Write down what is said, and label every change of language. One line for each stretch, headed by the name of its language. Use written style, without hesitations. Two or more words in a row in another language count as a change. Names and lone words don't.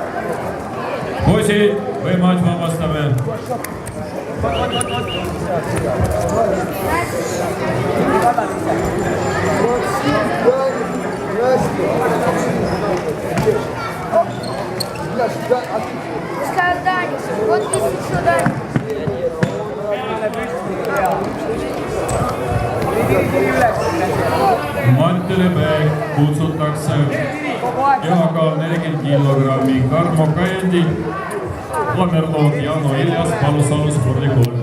Estonian: Poisid, võimalus vabastame.
Russian: Вот если сюда.
Estonian: Mati Lebeek kutsutakse kehakaal 40 kilogrammi Karmo Kajendi, Lamerlood Jano Iljas Palusalu spordikool.